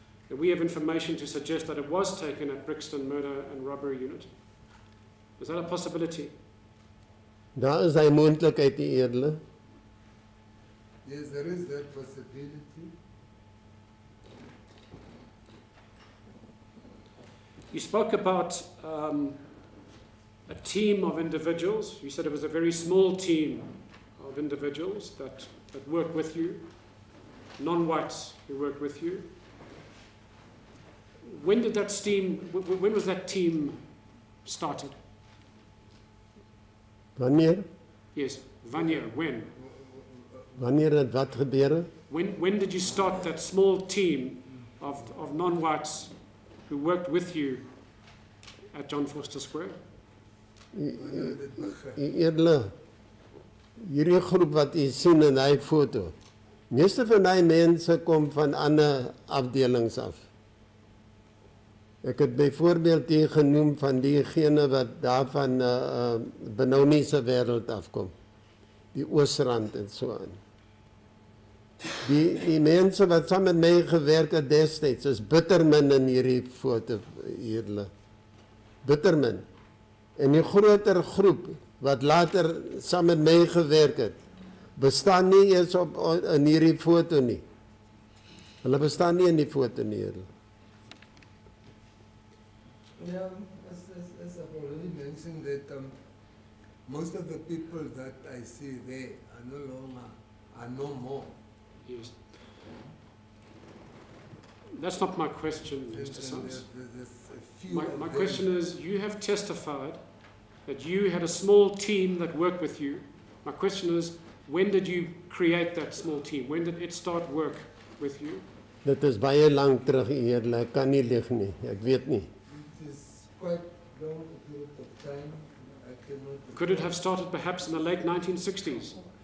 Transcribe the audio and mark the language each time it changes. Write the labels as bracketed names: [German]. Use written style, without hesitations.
[English] And we have information to suggest that it was taken at Brixton Murder and Robbery Unit. Is that a possibility? [Afrikaans] Daar is hy moontlikheid eerlik. [English] Yes, there is that possibility. You spoke about a team of individuals. You said it was a very small team of individuals that worked with you, non-whites who worked with you. When did that team, when was that team started? [Afrikaans] Wanneer? [English] Yes, wanneer, when? [Afrikaans] Wanneer het wat gebeurde? [English] When did you start that small team of non-whites who worked with you at John Vorster Square? [Afrikaans] Edele, hierdie groep wat u sien in die foto, meeste van die mense kom van ander afdelings af. Ek het byvoorbeeld hier genoem van diegene wat daar van Benoniese wêreld afkom, die Oosrand en so aan. Die mense wat saam met my gewerk het destyds, is bittermin in hierdie foto hier. Bittermin. En die groter groep wat later saam met my gewerk het, bestaan nie eens in hierdie foto nie. Hulle bestaan nie in die foto nie. [English] Yeah, as I've already mentioned that most of the people that I see there are no more. Yes. That's not my question, Mr. Sons. My question is, you have testified that you had a small team that worked with you. My question is, when did you create that small team? When did it start work with you? [Afrikaans] Dit is baie lank terug, eerlik, ek kan nie lig nie, ek weet nie. [English] It is quite long period of time. I cannot. Could it have started perhaps in the late 1960s?